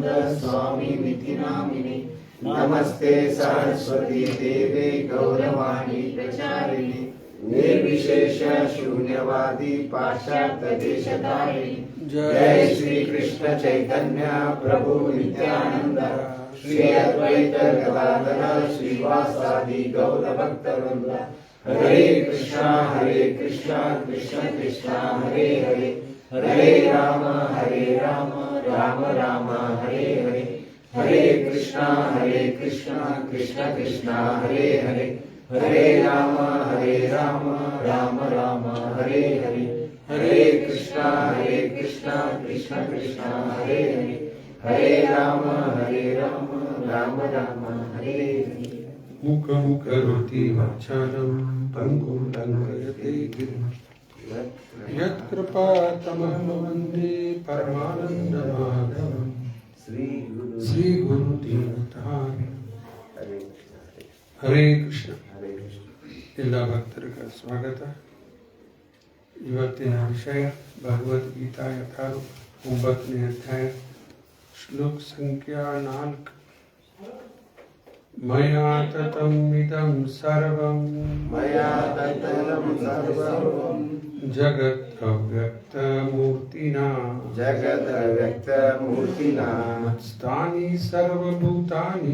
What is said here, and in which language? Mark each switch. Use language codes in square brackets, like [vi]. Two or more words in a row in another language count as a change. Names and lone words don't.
[sa] स्वामिनिति नामिने नमस्ते सरस्वती देवे गौरवाणी प्रचारिणे निर्विशेष शून्यवादी पाश्चात्य देशधारिणे जय श्री कृष्ण चैतन्य प्रभु नित्यानंद श्री अद्वैत गदाधर श्रीवासादि गौर भक्तवृंद हरे कृष्णा कृष्ण कृष्णा हरे हरे हरे राम राम राम हरे हरे हरे कृष्णा कृष्ण कृष्णा हरे हरे हरे राम राम राम हरे हरे हरे कृष्णा कृष्ण कृष्णा हरे हरे हरे राम राम राम हरे हरे मुखं करोति वाचालं पङ्गुं लङ्घयते गिरिं यत्कृपातमहं वन्दे परमानन्दमाधवं श्रीगुरुदीनतारिणं [kn] ಹರೇ ಕೃಷ್ಣ ಎಲ್ಲ ಭಕ್ತರಿಗೆ ಸ್ವಾಗತ. ಇವತ್ತಿನ ವಿಷಯ ಭಗವದ್ಗೀತಾ ಯಥಾರೂಪ 9ನೇ ಅಧ್ಯಾಯ ಶ್ಲೋಕ ಸಂಖ್ಯಾ 4. [sa] ಮಯಾ ತತಂ ಇದಂ ಸರ್ವಂ मया तत्तलं सर्वं ಜಗತ್ ಅವ್ಯಕ್ತ ಮೂರ್ತಿನಾ जगद्व्यक्तमूर्तिना ಸ್ಥಾನಿ ಸರ್ವಭೂತಾನಿ